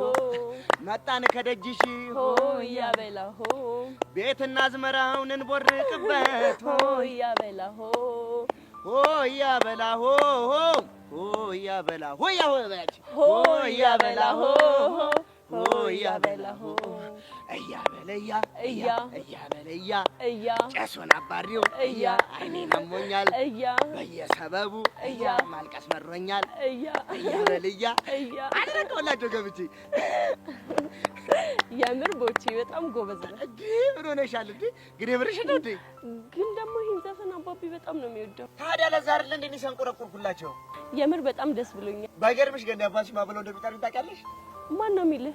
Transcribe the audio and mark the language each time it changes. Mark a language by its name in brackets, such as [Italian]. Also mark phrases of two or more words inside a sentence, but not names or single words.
[Amharic] መጣን ከደጅሽ ሆያ በላሆ ቤትና አዝመራውን እንቦርቅበት ሆያ በላሆ ሆያ በላሆ ሆያ በላሆ ሆያ በላሆ ሆያ በላሆ እያ በለያ እያ በለያ እያ ጨሱን አባሪው እያ አይኔን አሞኛል እያ በየሰበቡ እያ ማልቀስ መሮኛል እያ በልያ እያ አድርገውላቸው ገብቼ የምር ቦቼ በጣም ጎበዝ ነው። እንዴ ምን ሆነሻል እንዴ? ግሬ ብርሽ ነው እንዴ? ግን ደግሞ ይህን ዘፈን አባቢ በጣም ነው የሚወደው። ታዲያ ለዛ አይደል እንዴ ሲያንቆረቁርኩላቸው? የምር በጣም ደስ ብሎኛል። ባይገርምሽ ግን አባትሽ ማብለው እንደሚጠሩኝ ታውቂያለሽ? ማን ነው የሚልህ?